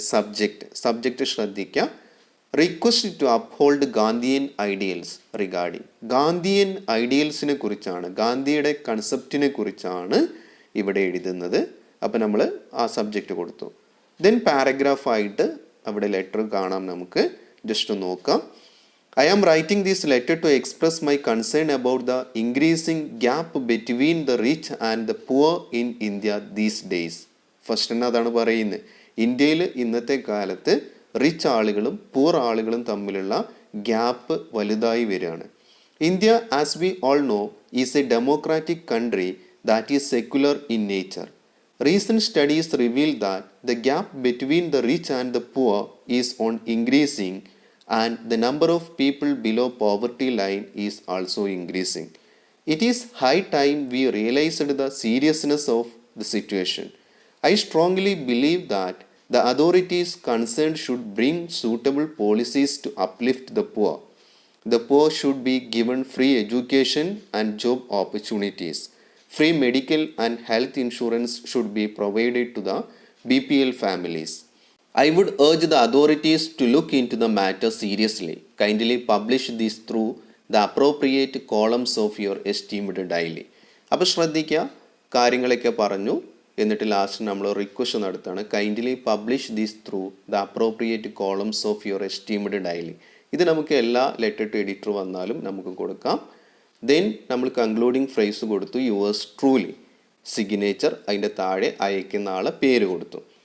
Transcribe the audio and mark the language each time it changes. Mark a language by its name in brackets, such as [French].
[Malayalam] Subject ശ്രദ്ധിക്കുക. [English] Request to uphold Gandhian ideals regarding. [Malayalam] Gandhian ഐഡിയൽസിനെ കുറിച്ചാണ്, ഗാന്ധിയുടെ കൺസെപ്റ്റിനെ കുറിച്ചാണ് ഇവിടെ എഴുതുന്നത്. അപ്പോൾ നമ്മൾ ആ സബ്ജക്റ്റ് കൊടുത്തു. ദെൻ പാരഗ്രാഫായിട്ട് അവിടെ ലെറ്റർ കാണാം, നമുക്ക് ജസ്റ്റ് നോക്കാം. [English] I am writing this letter to express my concern about the increasing gap between the rich and the poor in India these days. [Malayalam] First തന്നെ അതാണ് പറയുന്നത്. ഇന്ത്യയിൽ ഇന്നത്തെ കാലത്ത് റിച്ച് ആളുകളും പൂർ ആളുകളും തമ്മിലുള്ള ഗ്യാപ്പ് വലുതായി വരികയാണ്. [English] India, as we all know, is a democratic country that is secular in nature. Recent studies reveal that the gap between the rich and the poor is on increasing, and the number of people below poverty line is also increasing. It is high time we realized the seriousness of the situation. I strongly believe that the authorities concerned should bring suitable policies to uplift the poor. The poor should be given free education and job opportunities. Free medical and health insurance should be provided to the BPL families. I would urge the authorities to look into the matter seriously. Kindly publish this through the appropriate columns of your esteemed daily. [Malayalam] അപ്പോൾ ശ്രദ്ധിക്കുക, കാര്യങ്ങളൊക്കെ പറഞ്ഞു. എന്നിട്ട് last നമ്മൾ request നടത്താണ്, [English] Kindly publish this through the appropriate columns of your esteemed daily. [Malayalam] ഇത് നമുക്ക് എല്ലാ letter to editor വന്നാലും നമുക്ക് കൊടുക്കാം. ദെൻ നമ്മൾ കൺക്ലൂഡിങ് ഫ്രേസ് കൊടുത്തു, യുവേഴ്സ് ട്രൂലി, സിഗ്നേച്ചർ, അതിൻ്റെ താഴെ അയക്കുന്ന ആളെ പേര് കൊടുത്തു.